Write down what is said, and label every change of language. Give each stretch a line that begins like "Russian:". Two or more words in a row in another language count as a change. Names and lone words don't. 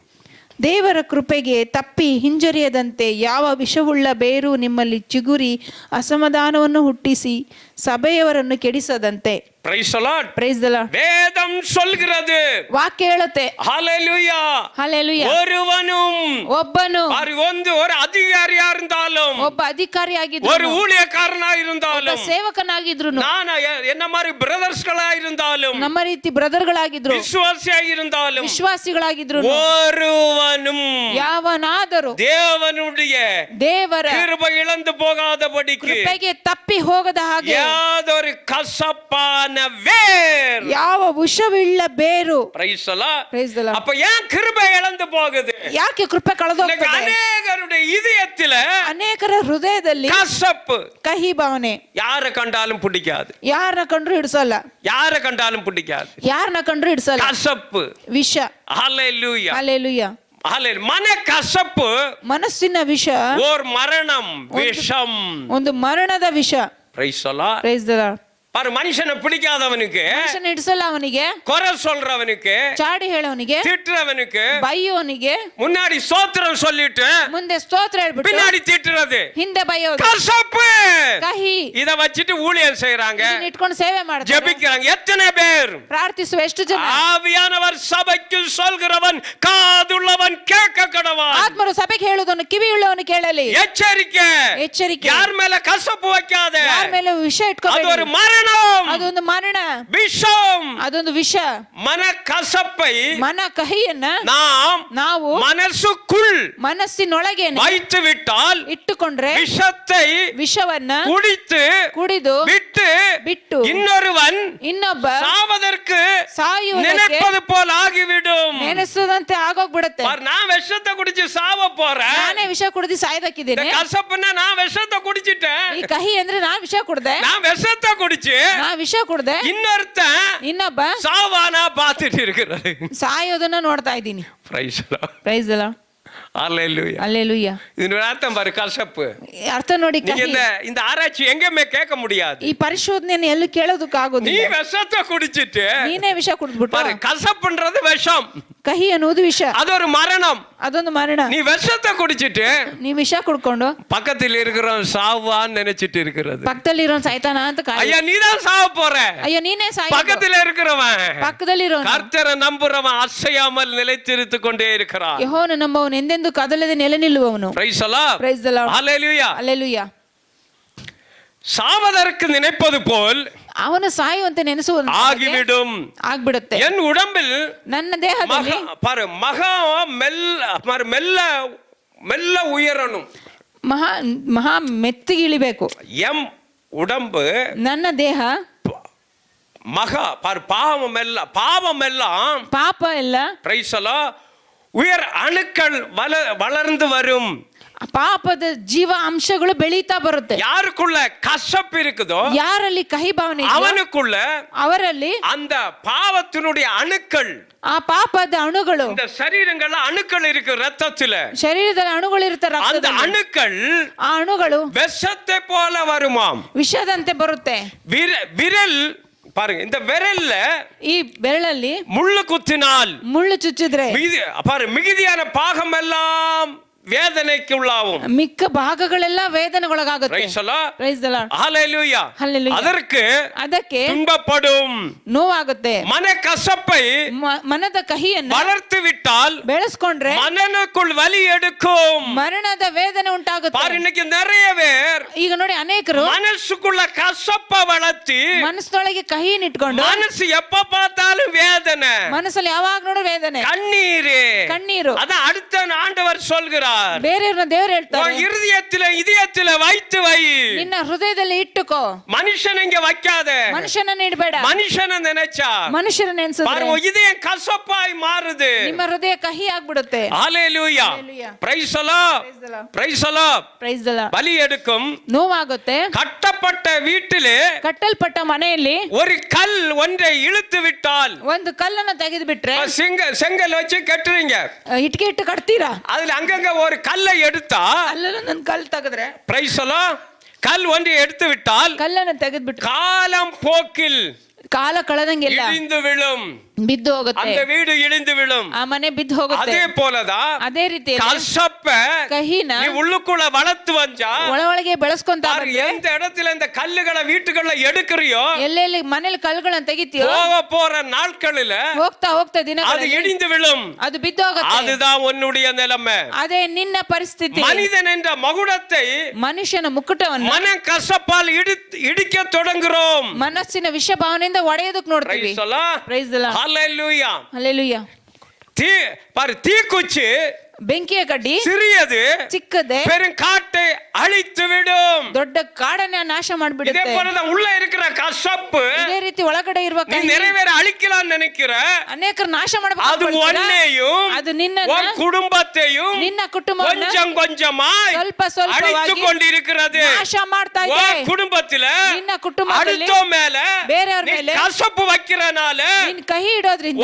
Kannada: ದೇವರ ಕೃಪೆಗೆ ತಪ್ಪಿ ಹಿಂಜರಿಯದಂತೆ ಯಾವ ವಿಷವುಳ್ಳ ಬೇರು ನಿಮ್ಮಲ್ಲಿ ಚಿಗುರಿ ಅಸಮಾಧಾನವನ್ನು ಹುಟ್ಟಿಸಿ ಸಭೆಯವರನ್ನು ಕೆಡಿಸದಂತೆ.
English: Praise the Lord. Praise the Lord.
Tamil: வேதம் சொல்கிறது,
Kannada: ವಾಕ್ಯ ಹೇಳುತ್ತೆ.
Tamil: ஹalleluya.
Kannada: ಹಲ್ಲೆಲೂಯಾ.
Tamil: ஒருவனும்
Kannada: ಒಬ್ಬನು
Tamil: ஒரு அதிகாரியா இருந்தாலும்,
Kannada: ಒಬ್ಬ ಅಧಿಕಾರಿಯಾಗಿದ್ರು,
Tamil: ஒரு ஊழியக்காரனா இருந்தாலும்,
Kannada: ಸೇವಕನಾಗಿದ್ರು,
Tamil: நான் என்ன மாதிரி பிரதர்ஸ்களா இருந்தாலும்,
Kannada: ನಮ್ಮ ರೀತಿ ಬ್ರದರ್ಗಳಾಗಿದ್ರು,
Tamil: விசுவாசியா இருந்தாலும்,
Kannada: ವಿಶ್ವಾಸಿಗಳಾಗಿದ್ರು,
Tamil: ஒருவனும்
Kannada: ಯಾವನಾದರೂ
Tamil: தேவனுடைய
Kannada: ದೇವರ
Tamil: கிருபை இழந்து போகாதபடிக்கு
Kannada: ಕೃಪೆಗೆ ತಪ್ಪಿ ಹೋಗದ ಹಾಗೆ
Tamil: யாதொரு கசப்பான வேர்.
Kannada: ಯಾವ ವಿಷವಿಲ್ಲ ಬೇರು.
English: Praise the Lord. Praise the Lord.
Tamil: அப்ப ஏன் கிருபை இழந்து போகுது?
Kannada: ಯಾಕೆ ಕೃಪೆ ಕಳೆದೋಗ್ತದೆ?
Tamil: அநேகருடைய இதயத்தில
Kannada: ಅನೇಕರ ಹೃದಯದಲ್ಲಿ
Tamil: கசப்பு.
Kannada: ಕಹಿ ಭಾವನೆ.
Tamil: யாரை கண்டாலும் பிடிக்காது.
Kannada: ಯಾರನ್ನ ಕಂಡ್ರು ಹಿಡಿಸಲ್ಲ.
Tamil: யாரை கண்டாலும் பிடிக்காது.
Kannada: ಯಾರನ್ನ ಕಂಡ್ರು ಹಿಡಿಸಲ್ಲ.
Tamil: கசப்பு.
Kannada: ವಿಷ.
Tamil: ஹalleluya. ஹalleluya. மன கசப்பு
Kannada: ಮನಸ್ಸಿನ ವಿಷ
Tamil: ஒரு மரணம், விஷம்.
Kannada: ಒಂದು ಮರಣದ ವಿಷ.
English: Praise the Lord. Praise the Lord.
Tamil: பாரு, மனுஷனை பிடிக்காதவனுக்கு,
Kannada: ಮನುಷ್ಯನ ಹಿಡಿಸಲ್ಲ ಅವನಿಗೆ,
Tamil: குறை சொல்றவனுக்கு,
Kannada: ಚಾಡಿ ಹೇಳೋನಿಗೆ,
Tamil: திட்டுறவனுக்கு,
Kannada: ಬೈಯೋನಿಗೆ,
Tamil: முன்னாடி ஸ்தோத்திரம் சொல்லிட்டு
Kannada: ಮುಂದೆ ಸ್ತೋತ್ರ ಹೇಳ್ಬಿಟ್ಟು
Tamil: பின்னாடி திட்டுறது
Kannada: ಹಿಂದೆ ಬೈಯೋದು.
Tamil: கசப்பு.
Kannada: ಕಹಿ.
Tamil: இத வச்சிட்டு ஊழியம் செய்றாங்க,
Kannada: ಇದನ್ನ ಇಟ್ಕೊಂಡು ಸೇವೆ ಮಾಡ್ತಾರೆ,
Tamil: ஜெபிக்கிறாங்க. எத்தனை பேர்?
Kannada: ಪ್ರಾರ್ಥಿಸುವ ಎಷ್ಟು ಜನ?
Tamil: ஆவியானவர் சபைக்கு சொல்கிறவன் காதுள்ளவன் கேட்க கடவான்.
Kannada: ಆತ್ಮರು ಸಭೆಗೆ ಹೇಳುವುದನ್ನು ಕಿವಿಯುಳ್ಳವನು ಕೇಳಲಿ.
Tamil: எச்சரிக்கை.
Kannada: ಎಚ್ಚರಿಕೆ.
Tamil: யார் மேல கசப்பு வைக்காத.
Kannada: ಯಾರ ಮೇಲೆ ವಿಷ
Tamil: அது
Kannada: ಇಟ್ಕೋಬೇಡಿ.
Tamil: ஒரு மரணம்.
Kannada: ಅದೊಂದು ಮರಣ.
Tamil: விஷம்.
Kannada: ಅದೊಂದು ವಿಷ.
Tamil: மன கசப்பை
Kannada: ಮನ ಕಹಿಯನ್ನ ನಾವು
Tamil: மனசுக்குள்
Kannada: ಮನಸ್ಸಿನೊಳಗೇನೆ
Tamil: வைத்து விட்டால்
Kannada: ಇಟ್ಟುಕೊಂಡ್ರೆ
Tamil: விஷத்தை
Kannada: ವಿಷವನ್ನ ಕುಡಿದು ಬಿಟ್ಟು ಇನ್ನೊಬ್ಬ
Tamil: சாவதற்கு
Kannada: ಸಾಯುವುದಕ್ಕೆ
Tamil: நினைப்பது போல் ஆகிவிடும்.
Kannada: ನೆನೆಸದಂತೆ ಆಗೋಗ್ಬಿಡುತ್ತೆ.
Tamil: நான் விஷத்தை குடிச்சு சாவ போறேன்.
Kannada: ನಾನೇ ವಿಷ ಕುಡಿದು ಸಾಯ್ದಕ್ಕಿದ್ದೇನೆ.
Tamil: கசப்புன்னா நான் விஷத்தை குடிச்சிட்டேன்.
Kannada: ಈ ಕಹಿ ಅಂದ್ರೆ ನಾನ್ ವಿಷ ಕುಡ್ದೆ.
Tamil: நான் விஷத்தை குடிச்சு
Kannada: ನಾ ವಿಷ ಕುಡ್ದೆ. ಇನ್ನೊಬ್ಬ
Tamil: சாவானா பார்த்துட்டு இருக்கிறது.
Kannada: ಸಾಯೋದನ್ನ ನೋಡ್ತಾ ಇದ್ದೀನಿ.
English: Praise the Lord. Praise the Lord. Hallelujah. Hallelujah.
Kannada: ಇದನ್ನ ಅರ್ಥ ಬಾರಿ ಕಸப்பு. ಅರ್ಥ ನೋಡಿ.
Tamil: இந்த ಆರಾய்ச்சி எங்கேயுமே கேட்க முடியாது.
Kannada: ಈ ಪರಿಶೋಧನೆಯನ್ನು ಎಲ್ಲೂ ಕೇಳೋದಕ್ಕಾಗೋದಿಲ್ಲ.
Tamil: நீ விஷத்தை குடிச்சிட்டு
Kannada: ನೀನೇ ವಿಷ ಕುಡಿದ್ಬಿಟ್ಟು
Tamil: பாரு, கசப்புன்றது விஷம்.
Kannada: ಕಹಿ ಅನ್ನೋದು ವಿಷ.
Tamil: அது ஒரு மரணம்.
Kannada: ಅದೊಂದು ಮರಣ.
Tamil: நீ விஷத்தை குடிச்சிட்டு
Kannada: ನೀ ವಿಷ ಕುಡ್ಕೊಂಡು
Tamil: பக்கத்தில் இருக்கிறவன் சாவான்னு நினைச்சிட்டு இருக்கிறது.
Kannada: ಪಕ್ಕದಲ್ಲಿರೋ ಸಾಯ್ತಾನ ಅಂತ ಕಾಯಿ.
Tamil: ஐயா, நீதான் சாவ போற.
Kannada: ಅಯ್ಯೋ ನೀನೇ ಸಾಯ.
Tamil: பக்கத்தில் இருக்கிறவன்
Kannada: ಪಕ್ಕದಲ್ಲಿರೋ
Tamil: கர்த்தரை நம்புறவன் அசையாமல் நிலைத்திருத்துக் கொண்டே இருக்கிறான்.
Kannada: ಯೆಹೋವನ ನಂಬುವವನು ಎಂದೆಂದೂ ಕದಲದೆ ನೆಲೆ ನಿಲ್ಲುವವನು.
English: Praise the Lord. Praise the Lord. Hallelujah. Hallelujah.
Tamil: சாவதற்கு நினைப்பது போல்
Kannada: ಅವನು ಸಾಯುವಂತೆ ನೆನೆಸುವುದು
Tamil: ஆகிவிடும்.
Kannada: ಆಗ್ಬಿಡುತ್ತೆ.
Tamil: என் உடம்பில்
Kannada: ನನ್ನ ದೇಹದಲ್ಲಿ
Tamil: பாரு, மகா மெல்ல மெல்ல உயரணும்.
Kannada: ಮಹಾ ಮೆತ್ತಿಗಿಳಿಬೇಕು.
Tamil: எம் உடம்பு,
Kannada: ನನ್ನ ದೇಹ
Tamil: மகா பாரு, பாவம் எல்லாம்
Kannada: ಪಾಪ ಎಲ್ಲ
English: Praise the Lord.
Tamil: உயர் அணுக்கள் வளர்ந்து வரும்.
Kannada: ಪಾಪದ ಜೀವ ಅಂಶಗಳು ಬೆಳೀತಾ ಬರುತ್ತೆ.
Tamil: யாருக்குள்ள கசப்பு இருக்குதோ,
Kannada: ಯಾರಲ್ಲಿ ಕಹಿ ಭಾವನೆ
Tamil: அவனுக்குள்ள
Kannada: ಅವರಲ್ಲಿ
Tamil: அந்த பாவத்தினுடைய அணுக்கள்,
Kannada: ಆ ಪಾಪದ ಅಣುಗಳು,
Tamil: இந்த சரீரங்கள்ல அணுக்கள் இருக்கு, ரத்தத்துல
Kannada: ಶರೀರದಲ್ಲಿ ಅಣುಗಳು ಇರ್ತಾರೆ.
Tamil: அந்த அணுக்கள்
Kannada: ಆ ಅಣುಗಳು
Tamil: விஷத்தை போல வருமாம்.
Kannada: ವಿಷದಂತೆ ಬರುತ್ತೆ.
Tamil: விரல் பாருங்க, இந்த விரல்ல
Kannada: ಈ ಬೆರಳಲ್ಲಿ
Tamil: முள்ளு குத்தினால்,
Kannada: ಮುಳ್ಳು ಚುಚ್ಚಿದ್ರೆ
Tamil: பாரு, மிகுதியான பாகம் எல்லாம் வேதனைக்கு உள்ளாகும்.
Kannada: ಮಿಕ್ಕ ಭಾಗಗಳೆಲ್ಲ ವೇದನೆಗೊಳಗಾಗುತ್ತೆ.
English: Praise the Lord. Praise the Lord. Hallelujah. Hallelujah.
Tamil: ಅದಕ್ಕೆ துன்பப்படும்.
Kannada: ನೋವಾಗುತ್ತೆ.
Tamil: மன கசப்பை
Kannada: ಮನದ ಕಹಿಯನ್ನು
Tamil: வளர்த்து விட்டால்,
Kannada: ಬೆಳೆಸ್ಕೊಂಡ್ರೆ
Tamil: மனனுக்குள் வலி எடுக்கும்.
Kannada: ಮರಣದ ವೇದನೆ ಉಂಟಾಗುತ್ತೆ.
Tamil: பாரு, இன்னைக்கு நிறைய பேர்
Kannada: ಈಗ ನೋಡಿ ಅನೇಕರು
Tamil: மனசுக்குள்ள கசப்ப வளர்த்தி
Kannada: ಮನಸ್ಸೊಳಗೆ ಕಹಿಯನ್ನು ಇಟ್ಕೊಂಡು
Tamil: மனசு எப்ப பார்த்தாலும் வேதனை,
Kannada: ಮನಸ್ಸಲ್ಲಿ ಯಾವಾಗ ನೋಡೋ ವೇದನೆ, ಕಣ್ಣೀರು.
Tamil: அதான் அடுத்த ஆண்டவர் சொல்கிறார்,
Kannada: ಬೇರೆಯವ್ರನ್ನ ದೇವರು ಹೇಳ್ತಾರೆ,
Tamil: இதயத்தில வைத்து வை.
Kannada: ನಿನ್ನ ಹೃದಯದಲ್ಲಿ ಇಟ್ಟುಕೋ.
Tamil: மனுஷன் இங்க வைக்காத.
Kannada: ಮನುಷ್ಯನನ್ನ ಇಡಬೇಡ.
Tamil: மனுஷனை நினைச்சா
Kannada: ಮನುಷ್ಯನ ನೆನೆಸಿದ್ರೆ
Tamil: இதயம் கசப்பாய் மாறுது.
Kannada: ನಿಮ್ಮ ಹೃದಯ ಕಹಿ ಆಗ್ಬಿಡುತ್ತೆ.
Tamil: ஹalleluya.
English: praise the Lord. praise the Lord. praise the Lord.
Tamil: பலி எடுக்கும்.
Kannada: ನೋವಾಗುತ್ತೆ.
Tamil: கட்டப்பட்ட வீட்டிலே,
Kannada: ಕಟ್ಟಲ್ಪಟ್ಟ ಮನೆಯಲ್ಲಿ
Tamil: ஒரு கல் ஒன்றை இழுத்து விட்டால்,
Kannada: ಒಂದು ಕಲ್ಲನ್ನು ತೆಗೆದು ಬಿಟ್ರೆ,
Tamil: செங்கல் வச்சு கட்டுறீங்க,
Kannada: ಇಟ್ಕೆ ಇಟ್ಟು ಕಟ್ತೀರಾ,
Tamil: அதுல அங்கங்க ஒரு கல்லை எடுத்தா,
Kannada: ಅಲ್ಲಲ್ಲ ನನ್ನ ಕಲ್ಲು ತೆಗೆದ್ರೆ,
English: praise the Lord,
Tamil: கல் ஒன்றை எடுத்து விட்டால்
Kannada: ಕಲ್ಲನ್ನು ತೆಗೆದ್ಬಿಟ್ರೆ
Tamil: காலம் போக்கில்
Kannada: ಕಾಲ ಕಳೆದಂಗೆಲ್ಲ
Tamil: இடிந்து விழும்.
Kannada: ಬಿದ್ದು ಹೋಗುತ್ತೆ.
Tamil: அந்த வீடு இடிந்து விழும்.
Kannada: ಆ ಮನೆ ಬಿದ್ದು ಹೋಗುತ್ತೆ.
Tamil: அதே போலதான்
Kannada: ಅದೇ ರೀತಿ
Tamil: கசப்ப
Kannada: ಕಹಿನ
Tamil: நீ உள்ளுக்குள்ள வளர்த்து வந்தா,
Kannada: ಒಳಗೆ ಬೆಳೆಸ್ಕೊಂತ
Tamil: எந்த இடத்துல இந்த கல்லுகளை வீட்டுக்குள்ள எடுக்கறியோ,
Kannada: ಎಲ್ಲೆಲ್ಲಿ ಮನೆಯಲ್ಲಿ ಕಲ್ಲುಗಳನ್ನು ತೆಗಿತೀಯೋ,
Tamil: போற நாட்களில
Kannada: ಹೋಗ್ತಾ ದಿನಗಳಲ್ಲಿ
Tamil: அது இடிந்து விழும்.
Kannada: ಅದು ಬಿದ್ದು ಹೋಗುತ್ತೆ.
Tamil: அதுதான் உன்னுடைய நிலைமை.
Kannada: ಅದೇ ನಿನ್ನ ಪರಿಸ್ಥಿತಿ.
Tamil: மனிதன் என்ற மகுடத்தை
Kannada: ಮನುಷ್ಯನ ಮುಕುಟವನ್ನು
Tamil: மன கசப்பால் இடிக்க தொடங்குறோம்.
Kannada: ಮನಸ್ಸಿನ ವಿಷ ಭಾವನೆಯಿಂದ ಒಡೆಯೋದಕ್ಕೆ ನೋಡ್ತೀವಿ.
English: Praise the Lord. Praise the Lord. Hallelujah. Hallelujah.
Tamil: பாரு, தீக்குச்சி
Kannada: ಬೆಂಕಿಯ ಕಡ್ಡಿ
Tamil: சிறியது
Kannada: ಚಿಕ್ಕದೆ
Tamil: பெருங்காட்டை அழித்து விடும்.
Kannada: ದೊಡ್ಡ ಕಾಡನ್ನ ನಾಶ
Tamil: இதே
Kannada: ಮಾಡ್ಬಿಡುತ್ತೆ.
Tamil: போலதான் உள்ள இருக்கிற கசப்பு
Kannada: ಇದೇ ರೀತಿ ಒಳಗಡೆ ಇರುವ
Tamil: நீ
Kannada: ಕಹಿ
Tamil: நிறைவேற அழிக்கலாம் நினைக்கிற
Kannada: ಅನೇಕರು ನಾಶ
Tamil: அது
Kannada: ಮಾಡಬೇಕು.
Tamil: ஒன்னையும்
Kannada: ಅದು ನಿನ್ನನ್ನ
Tamil: உன் குடும்பத்தையும்
Kannada: ನಿನ್ನ ಕುಟುಂಬವನ್ನ
Tamil: கொஞ்சம் கொஞ்சமாய்
Kannada: ಸ್ವಲ್ಪ ಸ್ವಲ್ಪವಾಗಿ
Tamil: அழித்து கொண்டிருக்கிறது.
Kannada: ನಾಶ ಮಾಡ್ತಾ ಇದೆ.
Tamil: உன் குடும்பத்துல
Kannada: ನಿನ್ನ ಕುಟುಂಬದಲ್ಲಿ
Tamil: அடுத்த மேல
Kannada: ಬೇರೆಯವರ
Tamil: நீ
Kannada: ಮೇಲೆ
Tamil: கசப்பு வைக்கிறனால
Kannada: ನಿನ್ನ ಕಹಿ ಇಡೋದ್ರಿಂದ